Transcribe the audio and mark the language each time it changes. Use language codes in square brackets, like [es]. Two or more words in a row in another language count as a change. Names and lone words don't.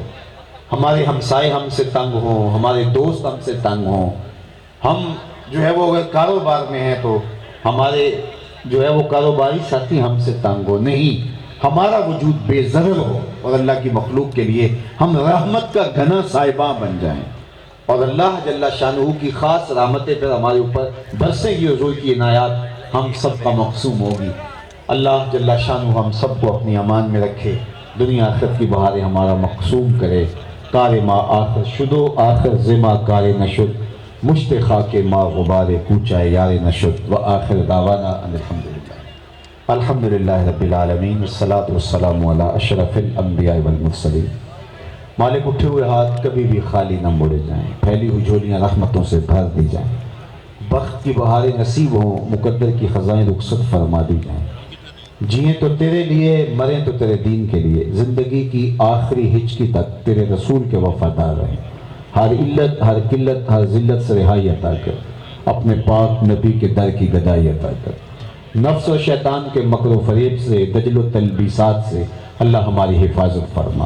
[ur] ہمارے ہمسائے ہم سے تنگ ہوں، ہمارے دوست ہم سے تنگ ہوں، ہم جو ہے وہ اگر کاروبار میں ہے تو ہمارے جو ہے وہ کاروباری ساتھی ہم سے تنگ ہو نہیں، ہمارا وجود بے ضرر ہو اور اللہ کی مخلوق کے لیے ہم رحمت کا گھنا صاحباں بن جائیں، اور اللہ جل شانہ کی خاص رحمتیں پھر ہمارے اوپر برسیں گی، حضور کی عنایات ہم سب کا مقسوم ہوگی۔ اللہ جل شانہ ہم سب کو اپنی امان میں رکھے، دنیا آخرت کی بہاریں ہمارا مقسوم کرے۔ [fa] کار ما آخر شدو آخر زما کار نشد، مشت خاک ما غبار کوچہ یار نشد، [ar] و آخر دعوانا ان الحمدللہ رب العالمین، والصلاة والسلام علی اشرف الانبیاء والمرسلین۔ [ur] مالک اٹھے ہوئے ہاتھ کبھی بھی خالی نہ موڑے جائیں، پھیلی ہوئی جھولیاں رحمتوں سے بھر دی جائیں، بخت کی بہاریں نصیب ہوں، مقدر کی خزائیں رخصت فرما دی جائیں، جئیں تو تیرے لیے مریں تو تیرے دین کے لیے، زندگی کی آخری ہچکی تک تیرے رسول کے وفادار رہیں، ہر علت ہر قلت ہر ذلت سے رہائی عطا کر، اپنے پاک نبی کے در کی گدائی عطا کر، نفس و شیطان کے مکر و فریب سے، دجل و تلبیسات سے اللہ ہماری حفاظت فرما۔